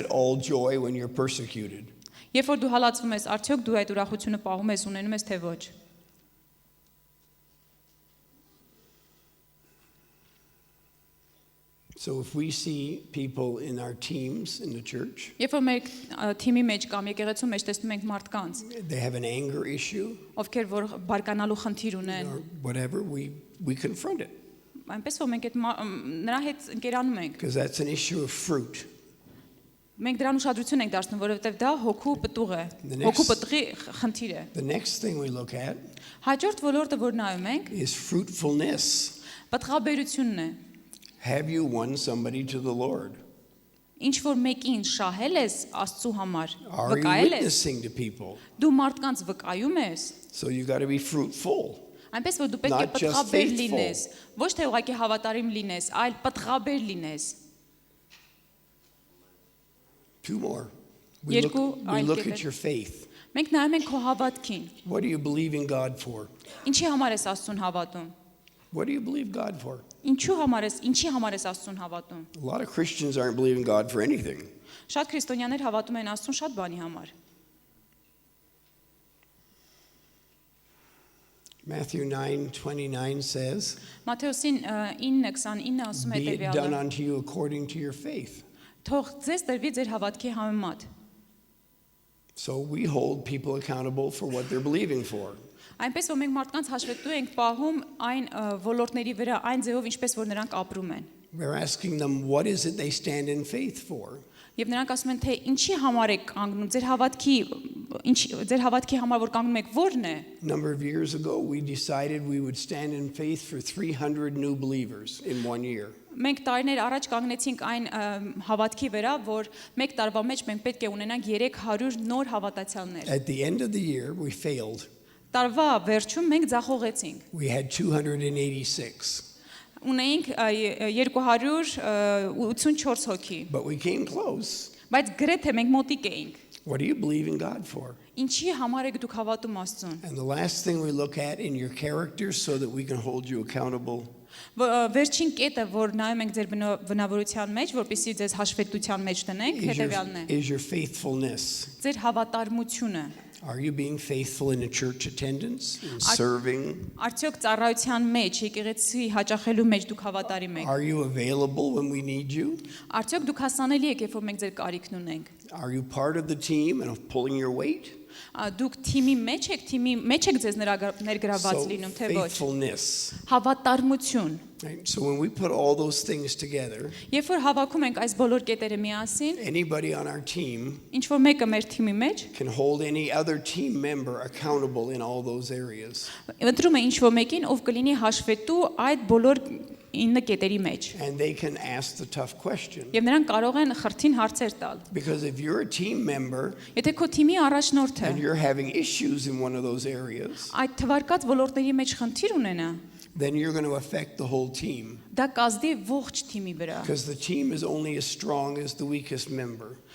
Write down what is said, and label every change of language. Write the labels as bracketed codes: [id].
[en] it all joy when you're persecuted? [hy] Երբ որ դու հալածվում ես, արդյոք դու այդ ուրախությունը պահում ես, ունենում ես թե ոչ։ [en] So if we see people in our teams in the church, [hy] Երբ որ մեր թիմի մեջ կամ եկեղեցու մեջ տեսնում ենք մարդկանց, [en] they have an anger issue [hy] ովքեր որ բարկանալու խնդիր ունեն, [en] or whatever, we confront it [hy] այնպես որ մենք այդ նրա հետ ընկերանում ենք։ [en] because that's an issue of fruit. [hy] Մենք դրան ուշադրություն ենք դարձնում, որովհետև դա հոգու պտուղ է, հոգու պտղի խնդիր է։ [en] The next thing we look at [hy] Հաջորդ ոլորտը, որ նայում ենք, [en] is fruitfulness. [hy] պտղաբերությունն է։ [en] Have you won somebody to the Lord? [hy] Ինչ որ մեկին շահել ես Աստծու համար, [en] Are you [hy] վկայել ես, [en] witnessing to people? [hy] դու մարդկանց վկայում ես, [en] So you got to be fruitful. [hy] այնպես որ դու պետք է [en] Not just [hy] պտղաբեր [en] faithful. [hy] լինես, ոչ թե ուղղակի հավատարիմ լինես, այլ պտղաբեր լինես։ [en] Two more. We [hy] Երկու այլ [en] look [hy] կետեր։ [en] at your faith. [hy] Մենք նայում ենք քո հավատքին։ [en] What do you believe in God for? [hy] Ինչի համար ես Աստծուն հավատում։ [en] What do you believe God for? [hy] Ինչի համար ես Աստծուն հավատում։ [en] A lot of Christians aren't believing God for anything. [hy] Շատ քրիստոնյաներ հավատում են Աստծուն շատ բանի համար։ [en] Matthew 9:29 says, [hy] Մատթեոսին 9:29 ասում է [en] "Be it done [hy] հետևյալը. [en] unto you according to your faith." [hy] Թող ձեզ տրվի ձեր հավատքի համեմատ։ [en] So we hold people accountable for what they're believing for. [hy] Այնպես որ մենք մարդկանց հաշվետու ենք պահում այն ոլորտների վրա, այն ձևով ինչպես որ նրանք ապրում են։ [en] We're asking them what is it they stand in faith for. [hy] Եվ նրանք ասում են, թե ինչի համար եք կանգնում, ձեր հավատքի համար որ կանգնում եք, ո՞րն է։ [en] A number of years ago, we decided we would stand in faith for 300 new believers in 1 year. [hy] Մենք տարիներ առաջ կանգնեցինք այն հավատքի վրա, որ մեկ տարվա մեջ մենք պետք է ունենանք 300 նոր հավատացյալներ։ [en] At the end of the year, we failed. [hy] Տարվա վերջում մենք ձախողեցինք։ [en] We had 286, [hy] Ունեինք 284 հոգի, [en] but we came close. [hy] բայց գրեթե մենք մոտիկ էինք։ [en] What do you believe in God for? [hy] Ինչի համար եք դուք հավատում Աստծուն։ [en] And the last thing we look at in your character so that we can hold you accountable [hy] Վերջին կետը, որ նայում ենք ձեր բնավորության մեջ, որպեսզի ձեզ հաշվետվության մեջ տնենք, հետևյալն է։ [en] is your faithfulness. [hy] Ձեր հավատարմությունը։ [en] Are you being faithful in a church attendance, in serving? [hy] Արդյոք ծառայության մեջ, եկեղեցի հաճախելու մեջ դուք հավատարիմ եք։ [en] Are you available when we need you? [hy] Արդյոք դուք հասանելի եք, երբ որ մենք ձեր կարիքն ունենք։ [en] Are you part of the team and of pulling your weight? [hy] Դուք թիմի մեջ եք ձեզ ներգրաված լինում, թե ոչ։ [en] Faithfulness. [hy] Հավատարմություն։ [en] Right? So when we put all those things together, [hy] Երբ որ հավաքում ենք այս բոլոր կետերը միասին, [en] anybody on our team [hy] ինչ որ մեկը մեր թիմի մեջ, [en] can hold any other team member accountable in all those areas. [hy] ընտրում է ինչ որ մեկին, ով կլինի հաշվետու այդ բոլոր 9 կետերի մեջ։ [en] And they can ask the tough question. [hy] Եվ նրանք կարող են խրթին հարցեր տալ։ [en] Because if you're a team member [hy] Եթե քո թիմի առաջնորդը [en] and you're having issues in one of those areas, [hy] այդ թվարկած ոլորտների մեջ խնդիր ունենա, [en] then you're going to affect the whole team. [hy] դա կազդի ողջ թիմի վրա։ [en] Because the team is only as strong as the weakest member.